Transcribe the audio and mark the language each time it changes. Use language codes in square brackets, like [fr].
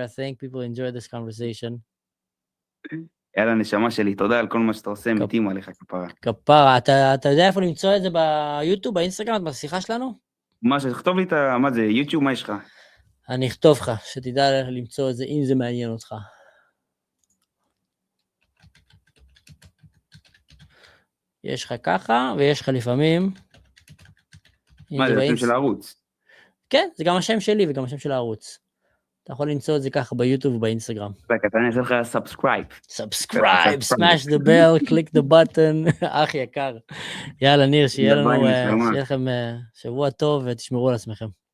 [en] I think people enjoyed this conversation. [he] יאללה, נשמה שלי, תודה על כל מה שאתה עושה, מתים עליך כפרה. כפרה, אתה יודע איפה למצוא את זה ביוטיוב, באינסטגרם, בשיחה שלנו? מה, שתכתוב לי מה זה, יוטיוב, מה יש לך? אני אכתוב לך, שתדע למצוא את זה, אם זה מעניין אותך. יש לך ככה, ויש לך לפעמים... מה, זה השם של הערוץ? כן, זה גם השם שלי וגם השם של הערוץ. אתה יכול למצוא את זה ככה ביוטיוב ובאינסטגרם. אתה נעשה לך סאבסקרייב. סאבסקרייב, [en] smash the bell, click the button, [he] אח יקר. יאללה, ניר, שיהיה לכם שבוע טוב ותשמרו על עצמכם.